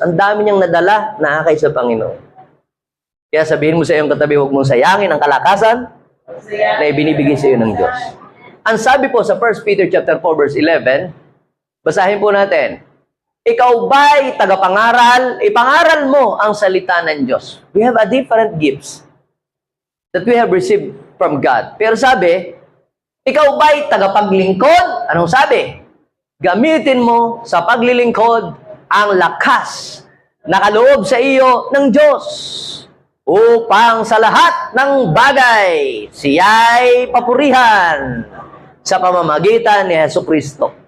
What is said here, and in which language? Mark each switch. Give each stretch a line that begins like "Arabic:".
Filipino: Ang dami niyang nadala na akay sa Panginoon. Kaya sabihin mo sa iyong katabi, huwag mong sayangin ang kalakasan na ibinibigay sa iyo ng Diyos. Ang sabi po sa 1 Peter chapter 4 verse 11, basahin po natin. Ikaw ba'y tagapangaral? Ipangaral mo ang salita ng Diyos.
English: We have a different gifts that we have received from God.
Filipino: Pero sabi, ikaw ba'y tagapaglingkod? Anong sabi? Gamitin mo sa paglilingkod ang lakas na kaloob sa iyo ng Diyos upang sa lahat ng bagay siya'y papurihan sa pamamagitan ni Jesucristo.